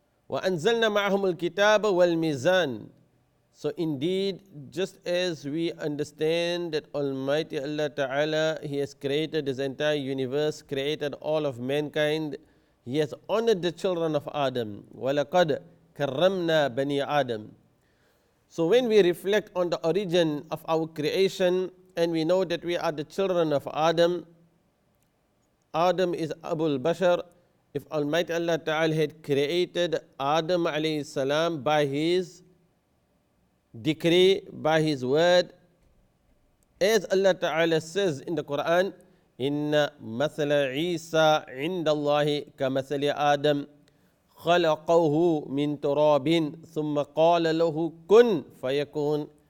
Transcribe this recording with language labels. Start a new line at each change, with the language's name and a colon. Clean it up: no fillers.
Arabic: وَأَنزَلْنَا مَعَهُمُ الْكِتَابَ وَالْمِيزَانِ.
English: So indeed, just as we understand that Almighty Allah Ta'ala, He has created His entire universe, created all of mankind, He has honored the children of Adam.
Arabic: وَلَقَدْ كَرَّمْنَا بَنِي Adam.
English: So when we reflect on the origin of our creation, and we know that we are the children of Adam, Adam is Abul Bashar. If Almighty Allah Ta'ala had created Adam alayhi salam by His decree, by His word, as Allah Ta'ala says in the Quran, Inna mathala Isa indallahi ka mathali Adam khalaqahu min turabin thumma qala lahu kun fayakun.